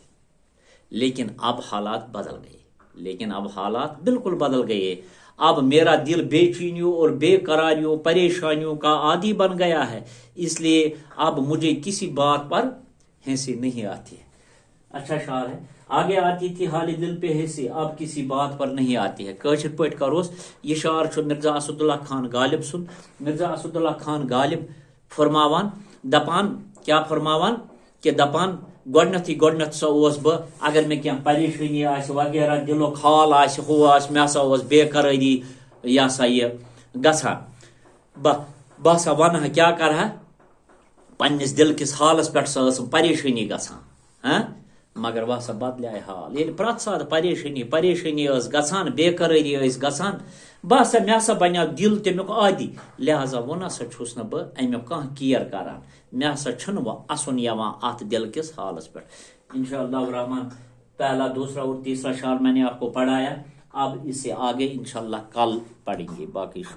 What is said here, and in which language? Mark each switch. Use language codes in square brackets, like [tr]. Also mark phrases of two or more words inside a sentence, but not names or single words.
[ur] لیکن اب حالات بدل گئے، حالات بالکل بدل گئے۔ اب میرا دل بے چینیوں اور بے قراریوں پریشانیوں کا عادی بن گیا ہے، اس لیے اب مجھے کسی بات پر ہنسی نہیں آتی ہے۔ اچھا شعر ہے۔ آگے آتی تھی حال دل پہ ہنسی، اب کسی بات پر نہیں آتی ہے۔ [ks] کاشر پٲٹھۍ کروس، یہ شعر چھُ مرزا اسد اللہ خان غالب سُنٛد۔ مرزا اسد اللہ خان غالب فرماوان کیا فرماوان کہ دپان گۄڈنیتھ سا اوس بہ اگر میں کینٛہہ پریشانی آسہِ وغیرہ دلُک حال آسہِ ہُہ آسہِ مےٚ ہسا اوس بے قرٲری یہ ہسا یہ گژھان، بہ ہسا ونہا کیا کرہا پننس دل کس حالس پٮ۪ٹھ سا ٲسم پریشانی گژھان، مگر وہ ہسا بدلے حال ییٚلہِ پرٛٮ۪تھ ساتہٕ پریشانی ٲس گژھان، بے قرٲری ٲسۍ گژھان، مےٚ ہسا بنیو دل تمیُک عادی، لہذا وۄنۍ ہسا چھُس نہٕ بہٕ امیُک کانٛہہ کیر کران، مےٚ ہسا چھُنہٕ وۄنۍ اَسُن یِوان اتھ دل کس حالس پٮ۪ٹھ۔ [ar] انشاءاللہ الرحمن [ur] پہلا دوسرا اور تیسرا شعر میں نے آپ کو پڑھایا، اب اس سے آگے [ar] انشاءاللہ [ur] کل پڑھیں گے، باقی